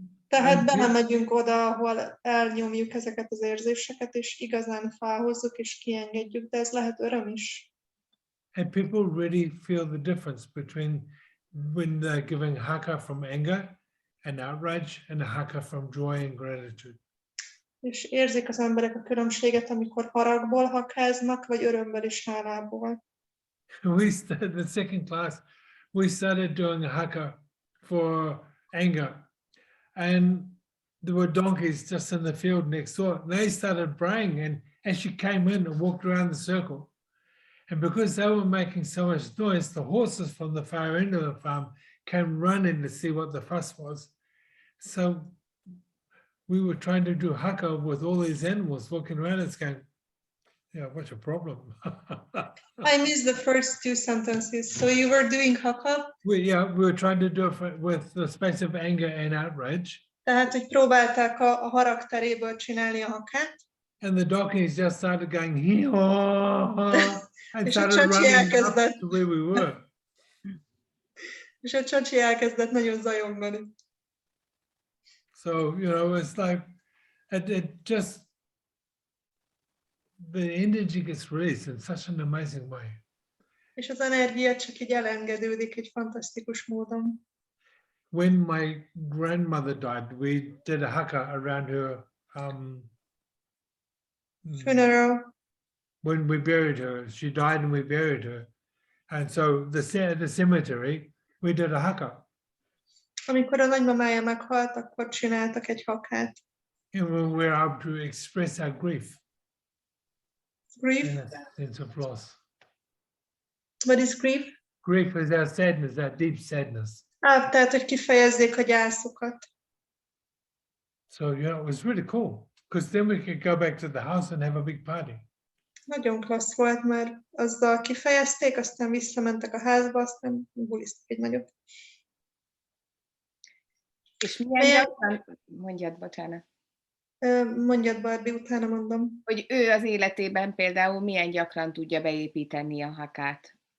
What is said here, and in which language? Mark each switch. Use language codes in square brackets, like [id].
[hu] Tehát belemegyünk oda, ahol elnyomjuk ezeket az érzéseket, és igazán felhozzuk, és kiengedjük, de ez lehet öröm is. [en] And people really feel the difference between when they're giving haka from anger and outrage and a haka from joy and gratitude. [hu] És érzik az emberek a különbséget, amikor haragból hakáznak, vagy örömből és hálából. [en] We started the second class, we started doing a haka for anger, and there were donkeys just in the field next door. And they started braying, and as she came in and walked around the circle, and because they were making so much noise, the horses from the far end of the farm came running to see what the fuss was. So we were trying to do haka with all these animals walking around. It's going, yeah, what's your problem? I missed the first two sentences. So you were doing haka? We were trying to do it with the space of anger and outrage. [hu] Tehát, hogy próbálták a harag teréből csinálni a hakát. [en] And the donkeys just started going, and [hu] És a [en] started running up [hu] elkezdett, [en] to where we were. [hu] és a csacsi elkezdett nagyon zajongani. [en] So, you know, it's like, it just, the energy gets released in such an amazing way. [hu] És az energia csak így elengedődik egy fantasztikus módon. [en] When my grandmother died, we did a haka around her Funeral. when we buried her. She died and we buried her. And so the cemetery, we did a haka. [hu] Amikor a nagymamája meghalt, akkor csináltak egy hakát. [en] And we were able to express our grief. Grief? In a sense of loss. What is grief? Grief is our sadness, our deep sadness. [hu] Tehát, hogy kifejezzék a gyászokat. [en] So, you know, it was really cool because then we could go back to the house and have a big party. [hu] Nagyon klassz volt, mert azzal kifejezték, aztán visszamentek a házba, aztán buliztak egy nagyot. És milyen gyakran, mondjad, bocsánat. Mondjad, Barbi, utána mondom. Hogy ő az életében például milyen gyakran tudja beépíteni a hakát?